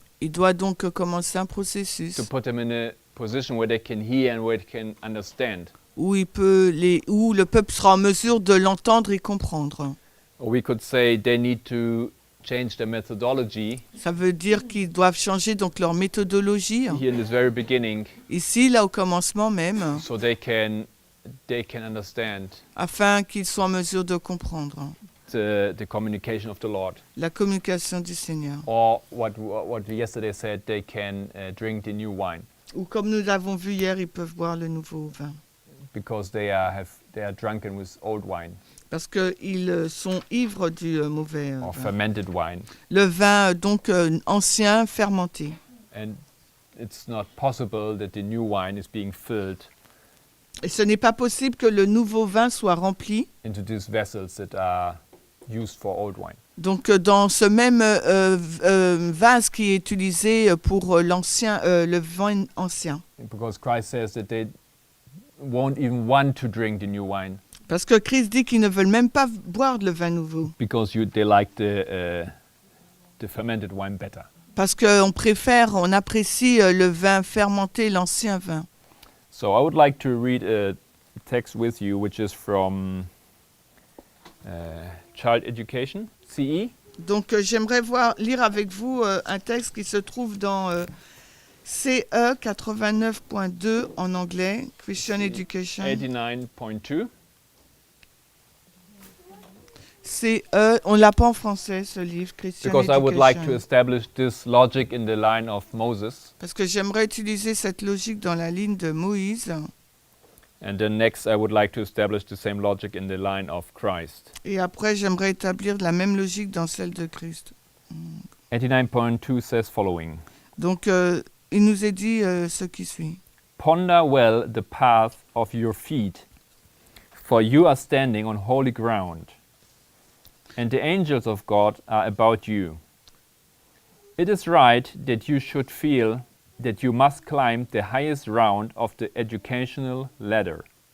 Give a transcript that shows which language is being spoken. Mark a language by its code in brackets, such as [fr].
[fr] Il doit donc commencer un processus [en] to put them in a position where they can hear and where they can understand. [fr] où le peuple sera en mesure de l'entendre et comprendre. [en] Or we could say they need to change their methodology [fr] Ça veut dire qu'ils doivent changer donc leur méthodologie. [en] here in this very beginning, [fr] Ici, là au commencement même, [en] so they can understand [fr] afin qu'ils soient en mesure de comprendre [en] the communication of the Lord. [fr] la communication du Seigneur. [en] Or what we yesterday said, they can drink the new wine [fr] Ou comme nous l'avons vu hier, ils peuvent boire le nouveau vin. [en] because they are drunken with old wine [fr] Parce qu'ils sont ivres du mauvais [en] or [fr] vin. [en] fermented wine, [fr] Le vin donc ancien, fermenté. [en] and it's not possible that the new wine is being filled [fr] Et ce n'est pas possible que le nouveau vin soit rempli. [en] into these vessels that are used for old wine. [fr] Donc dans ce même vase qui est utilisé pour le vin ancien. [en] Because Christ says that they won't even want to drink the new wine [fr] Parce que Christ dit qu'ils ne veulent même pas boire le vin nouveau. [en] because they like the fermented wine better. [fr] Parce on apprécie le vin fermenté, l'ancien vin. [en] So I would like to read a text with you, which is from Child Education, CE. [fr] Donc j'aimerais lire avec vous un texte qui se trouve dans CE 89.2 en anglais, Christian Education. [en] 89.2. [fr] On l'a pas en français ce livre, Christian [en] Because I would [fr] Education. [en] like to establish this logic in the line of Moses. [fr] Parce que j'aimerais utiliser cette logique dans la ligne de Moïse. [en] And then next I would like to establish the same logic in the line of Christ. [fr] Et après, j'aimerais établir la même logique dans celle de Christ. [en] 89.2 says following. [fr] Donc, il nous est dit ce qui suit. [en] Ponder well the path of your feet, for you are standing on holy ground, and the angels of God are about you. It is right that you should feel that you must climb the highest round of the educational ladder.